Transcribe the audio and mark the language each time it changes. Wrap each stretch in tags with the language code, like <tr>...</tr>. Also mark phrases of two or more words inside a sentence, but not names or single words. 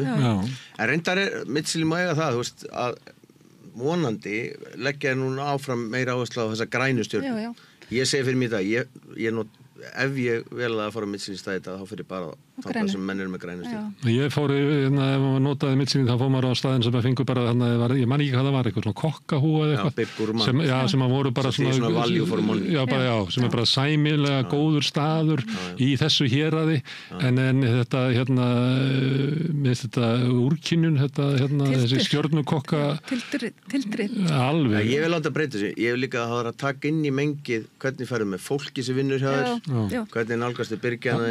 <is>En reyndar Michelin má eiga það, þú veist, að vonandi leggja núna áfram meira áherslu á þessa grænu stjörnu. Ég segi fyrir mig það, ef ég vel að fara á Michelin staði þetta, þá fyrir bara það sem menn eru með grænu stjörnu. Ég fór, ef maður notaði Michelin, þá fór maður á staðin sem að fengu bara, ég man ekki hvað það var, eitthvað svona kokkahúa eða eitthvað, sem að voru bara svona</is> <en>value for money.</en> <is>Sem er bara sæmilega góður staður í þessu héraði, en þetta, með þetta úrkynjun, þessi stjörnukokka Tildrið. Alveg. Ég vil láta breyta sig, ég vil líka að taka inn í mengið hvernig ferðu með fólki sem vinnur hjá þér, hvernig nálgastu byrgjana</is>